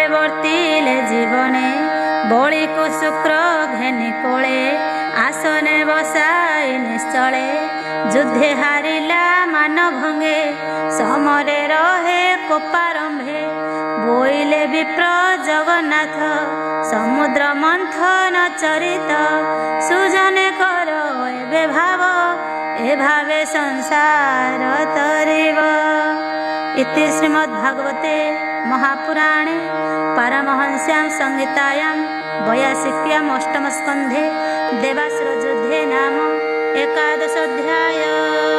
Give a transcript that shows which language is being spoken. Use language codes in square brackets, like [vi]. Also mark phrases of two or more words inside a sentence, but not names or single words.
[or] ବର୍ତ୍ତିଲେ ଜୀବନେ ବଳିକୁ ଶୁକ୍ର ଘେନି କୋଳେ ଆସନେ ବସାଇ ନିଶ୍ଚଳେ ଯୁଦ୍ଧେ ହାରିଲା ମାନ ଭଙ୍ଗେ ସମରେ ରହେ କୋପାରମ୍ଭେ ବୋଇଲେ ବିପ୍ର ଜଗନ୍ନାଥ ସମୁଦ୍ର ମନ୍ଥନ ଚରିତ ସୁଜନେ କର ଏବେ ଭାବ ଏ ଭାବେ ସଂସାର ତରିବ। [sa] इति श्रीमद्भागवते महापुराणे पारमहंस्यां संहितायां 82 अष्टमस्कन्धे देवासुरयुद्धे नाम 11 अध्याय।